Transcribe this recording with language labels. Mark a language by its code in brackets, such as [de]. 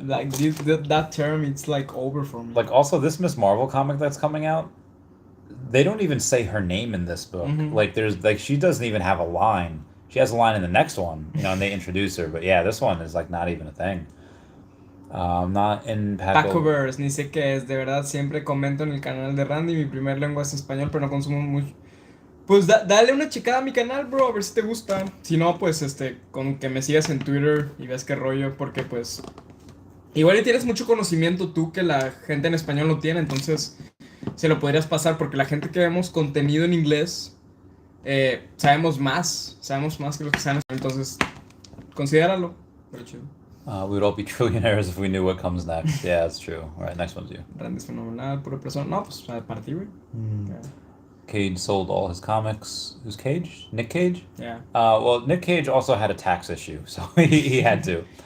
[en] like that term, it's like over for me. Like also this Miss Marvel comic that's coming out. They don't even say her name in this book. Like there's like she doesn't even have a line. She has a line in the next one, and they introduce her. But yeah, this one is like not even a thing. Not in [es] Packoverse, ni sé qué es, de verdad siempre comento en el canal de Randy, mi primer lengua es español, pero no consumo mucho. Pues dale una checada a mi canal, bro, a ver si te gusta. Si no, pues con que me sigas en Twitter y ves qué rollo, porque pues igual y tienes mucho conocimiento tú que la gente en español no tiene, entonces se lo podrías pasar, porque la gente que vemos contenido en inglés sabemos más que los que saben, entonces considéralo. Pero chido. [en] we would all be trillionaires if we knew what comes next. Yeah, that's true. All right, next one's you. [es] Randy es fenomenal, pura persona. No, pues para ti, güey. Yeah. [en] Cage sold all his comics. Who's Cage? Nick Cage? Yeah. Well, Nick Cage also had a tax issue, so he had to.